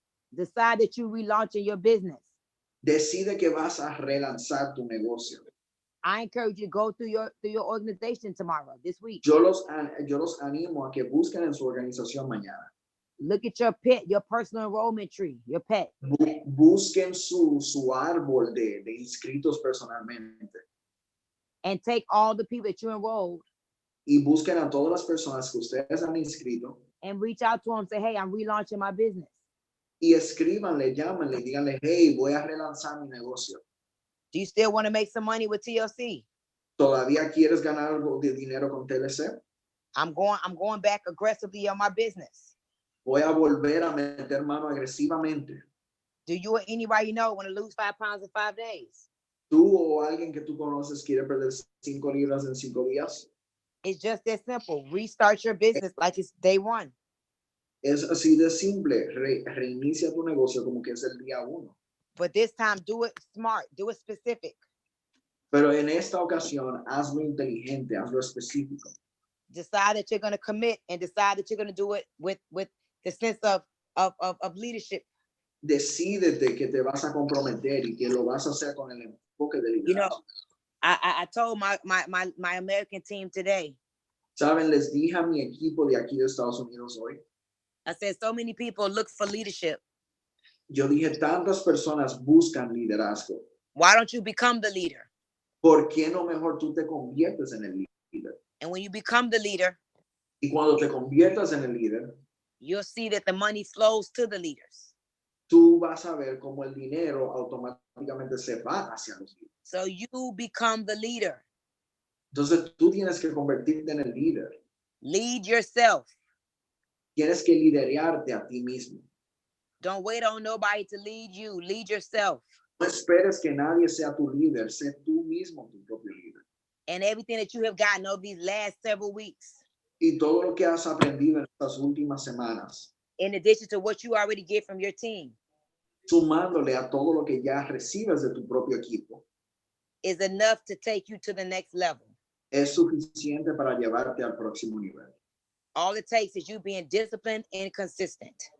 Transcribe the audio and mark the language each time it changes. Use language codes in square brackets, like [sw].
[en] Decide that you're relaunching your business. [es] Decide que vas a relanzar tu negocio. [en] I encourage you to go through your organization tomorrow, this week. [es] Yo los animo a que busquen en su organización mañana. [en] Look at your pet, your personal enrollment tree, your pet. [es] Busquen su árbol de inscritos personalmente. [en] And take all the people that you enrolled. [es] Y busquen a todas las personas que ustedes han inscrito. [en] And reach out to them and say, hey, I'm relaunching my business. [es] Y escríbanle, llámenle, díganle, hey, voy a relanzar mi negocio. [en] Do you still want to make some money with TLC? [es] ¿Todavía quieres ganar algo de dinero con TLC? [en] I'm going back aggressively on my business. [es] Voy a volver a meter mano agresivamente. [en] Do you or anybody you know want to lose 5 pounds in 5 days? [es] ¿Tú o alguien que tú conoces quiere perder 5 libras en 5 días? [en] It's just that simple. Restart your business like it's day 1. [es] Es así de simple. Reinicia tu negocio como que es el día 1. [en] But this time, do it smart. Do it specific. [es] Pero en esta ocasión, hazlo inteligente, hazlo específico. [en] Decide that you're going to commit and decide that you're going to do it with the sense of leadership. [es] Decídete que te vas a comprometer y que lo vas a hacer con el enfoque de liderazgo. [en] You know, I told my American team today. [es] Saben, les dije a mi equipo de aquí de Estados Unidos hoy. [en] I said, so many people look for leadership. [es] Yo dije, tantas personas buscan liderazgo. [en] Why don't you become the leader? [es] ¿Por qué no mejor tú te conviertes en el líder? [en] And when you become the leader, [es] y cuando te conviertas en el líder, [en] you'll see that the money flows to the leaders. [es] Tú vas a ver cómo el dinero automáticamente se va hacia los líderes. [en] So you become the leader. [es] Entonces tú tienes que convertirte en el líder. [en] Lead yourself. [es] Tienes que liderarte a ti mismo. [en] Don't wait on nobody to lead you. Lead yourself. [es] No esperes que nadie sea tu líder. Sé tú mismo tu propio líder. [en] And everything that you have gotten over these last several weeks, [es] Y todo lo que has aprendido en estas últimas semanas, [en] in addition to what you already get from your team, [es] sumándole a todo lo que ya recibes de tu propio equipo, [en] is enough to take you to the next level. [es] es suficiente para llevarte al próximo nivel. [en] All it takes is you being disciplined and consistent.